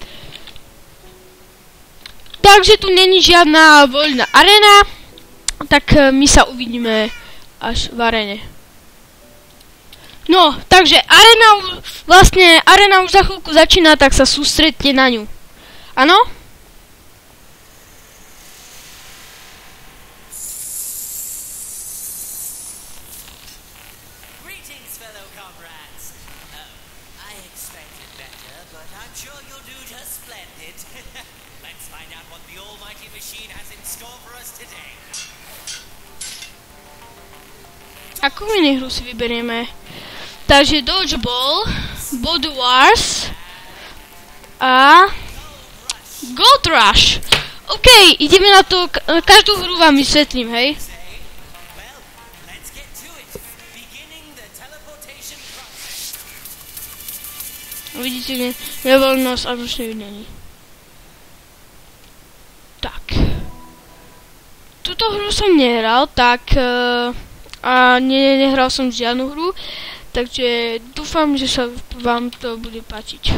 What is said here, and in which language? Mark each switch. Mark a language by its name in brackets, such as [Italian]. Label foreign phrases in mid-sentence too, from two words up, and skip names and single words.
[Slovak] Takže tu není žiadna voľná arena, tak my sa uvidíme až v arene. No, takže arena už za chvíľku začína, tak sa sústredte na ňu. Áno? [English] Greetings, fellow comrades. I expected better, but I'm sure you'll do just splendid. Let's find out what the almighty machine has in store for us today. [Slovak] Akú minihru si vyberieme? Takže Dodgeball, Body Wars a Gold Rush. OK, ideme na to, každú hru vám vysvetlím, hej? [English] Well, let's get to it. Beginning the teleportation process. [Slovak] Vidíte, že nevoľnosť a nočné videnie. Tak. Túto hru som nehral, tak a nehral som žiadnu hru. Takže dúfam, že sa vám to bude páčiť.